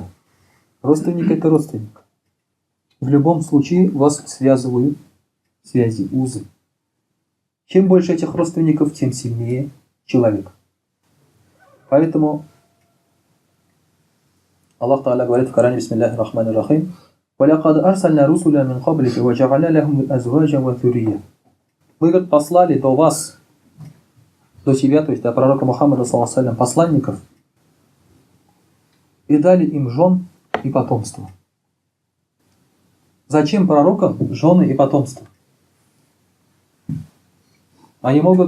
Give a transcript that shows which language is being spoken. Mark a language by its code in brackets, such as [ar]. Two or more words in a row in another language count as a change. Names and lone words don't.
[ru] Родственник – это родственник. В любом случае вас связывают связи, узы. Чем больше этих родственников, тем сильнее человек. Поэтому Аллах Та'аля говорит в Коране, [ar] بسم الله الرحمن الرحيم: وَلَقَدْ أَرْسَلْنَا رُسُلًا مِنْ قَبْلِكَ وَجَعَلْنَا لَهُمْ أَزْوَاجًا وَذُرِّيَّةً. [ru] Мы, говорит, послали до вас, до себя, то есть до пророка Мухаммада, [ar] صلى الله عليه, [ru] посланников, и дали им жен и потомство. Зачем пророкам жены и потомство? Они могут...